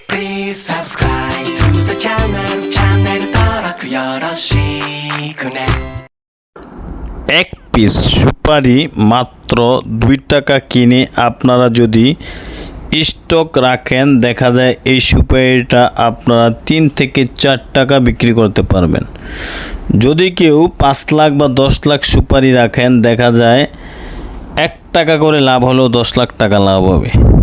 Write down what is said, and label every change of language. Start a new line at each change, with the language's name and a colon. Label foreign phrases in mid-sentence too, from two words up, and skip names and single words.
English: Please subscribe to the channel.
Japanese: 채널登録よろしくね.
Bangla: এক পিস সুপারি মাত্র 2 টাকা কিনে আপনারা যদি স্টক রাখেন দেখা যায় এই সুপারিটা আপনারা 3 থেকে 4 টাকা বিক্রি করতে পারবেন। যদি কেউ 5 লাখ বা 10 লাখ সুপারি রাখেন দেখা যায় 1 টাকা করে লাভ হলেও 10 লাখ টাকা লাভ হবে।